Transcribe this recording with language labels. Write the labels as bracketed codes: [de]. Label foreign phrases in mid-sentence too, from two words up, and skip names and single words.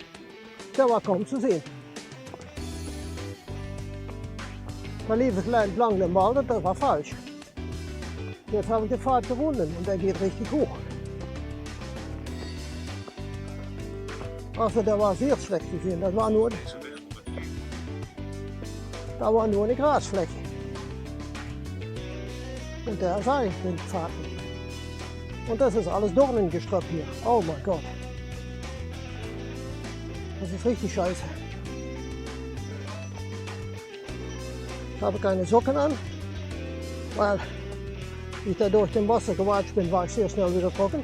[de] Der war kaum zu sehen. Da lief es entlang dem Wald und das war falsch. Jetzt habe ich den Pfad gefunden und der geht richtig hoch. Also der war sehr schlecht zu sehen. Das war nur, [nl] Deze weg op het veen. [de] da war nur eine Grasfläche. Und der sah ich den Pfad nicht. Und das ist alles Dornengestrüpp hier. Oh mein Gott. Das ist richtig scheiße. Ich habe keine Socken an, weil ich da durch den Wasser gewatscht bin, war ich sehr schnell wieder trocken.